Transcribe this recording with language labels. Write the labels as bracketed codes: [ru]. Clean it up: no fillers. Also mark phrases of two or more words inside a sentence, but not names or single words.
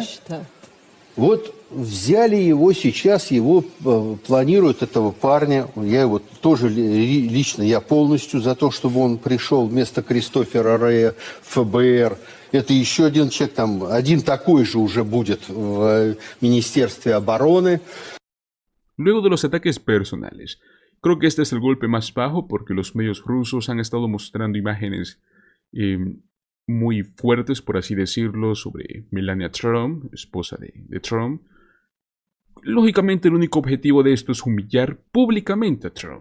[ru] Вот взяли его сейчас, его планируют, этого парня. Я его тоже лично, я полностью за то, чтобы он пришел вместо Кристофера Рэя в ФБР. Это еще один человек, там один такой же уже будет в Министерстве обороны. [es] Luego de los ataques personales, creo que este es el golpe más bajo porque los medios rusos han estado mostrando imágenes muy fuertes, por así decirlo, sobre Melania Trump, esposa de Trump. Lógicamente el único objetivo de esto es humillar públicamente a Trump.